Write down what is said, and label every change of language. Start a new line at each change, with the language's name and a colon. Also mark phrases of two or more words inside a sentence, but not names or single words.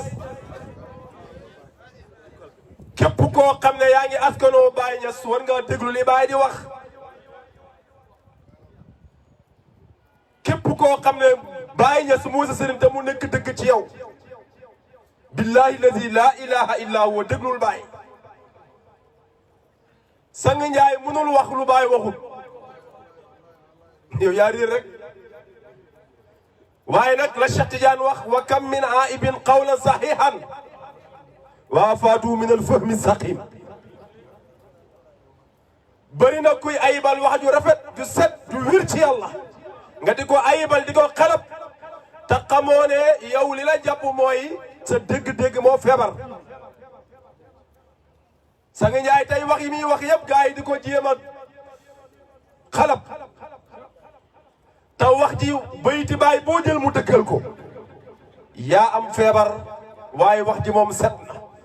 Wolof: képp koo xam ne yaa ngi askanoo Baay Ñas war nga déglu li Baay di wax képp koo xam ne Baay Ñas moo sa sëriñ te mu nekk dëgg ci yow
Arabic: بالله الذي لا إله إلا هو
Wolof: déglul Baay Sang Njaay mënul wax lu Baay waxul yow yaa riir rek waaye nag la Cheikh Tidiane wax
Arabic: وكم من عائب قولا صحيحا وآفته من الفهم السقيم
Wolof: bëri na kuy ayibal wax ju rafet ju set ju wir ci yàlla nga di ko ayibal di ko xalab te xamoo ne yow li la jàpp mooy sa dégg-dégg moo feebar Sang Njaay tey wax yi muy wax yëpp gars yi di ko jéem a xalab te wax ji bayti Baay boo jël mu dëkkal ko yaa am feebar waaye wax ji moom set na